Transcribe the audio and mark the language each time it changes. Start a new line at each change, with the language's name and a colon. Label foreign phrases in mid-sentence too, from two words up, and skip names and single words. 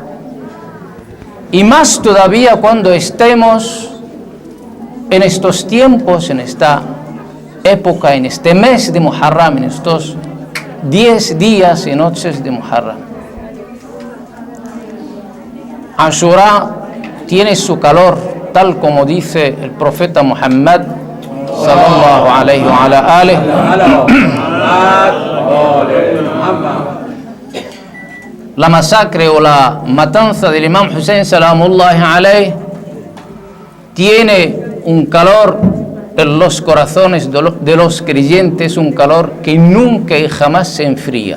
Spanish: Y más todavía cuando estemos en estos tiempos, en esta época, en este mes de Muharram, en estos 10 días y noches de Muharram. Ashura tiene su calor, tal como dice el profeta Muhammad
Arabic: صلى الله عليه وعلى آله.
Spanish: La masacre o la matanza del Imam Hussein
Arabic: سلام الله عليه
Spanish: tiene un calor en los corazones de los creyentes, un calor que nunca y jamás se enfría.